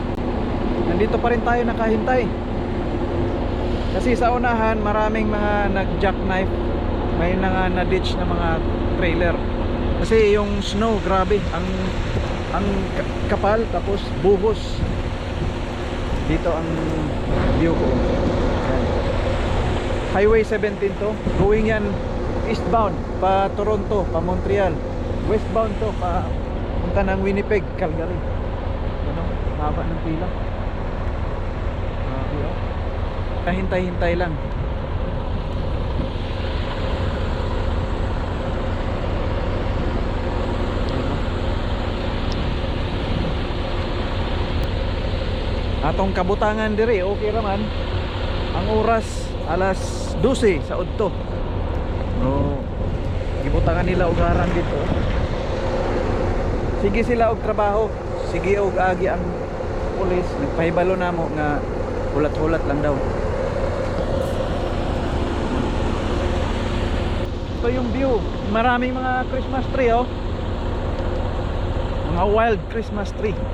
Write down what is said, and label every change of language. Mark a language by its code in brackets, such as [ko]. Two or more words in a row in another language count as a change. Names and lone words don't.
[tl] Nandito pa rin tayo nakahintay. Kasi sa unahan, maraming mga nag-jackknife. May na-ditch na mga trailer. Kasi yung snow, grabe, ang kapal, tapos buhos. Dito ang view ko. Yan. Highway 17 to. Going yan eastbound pa Toronto, pa Montreal. Westbound to pa punta ng Winnipeg, Calgary. Ano, haba ng pila. Hintay-hintay lang. [ceb] Atong kabutangan diri, okay raman. Ang oras alas 12 sa udto. No, gibutangan nila og harang dito. Sige sila og trabaho, sige og agi ang pulis. Nagpahibalo namo nga hulat-hulat lang daw. [tl] Ito yung view. Maraming mga Christmas tree oh. Mga wild Christmas tree.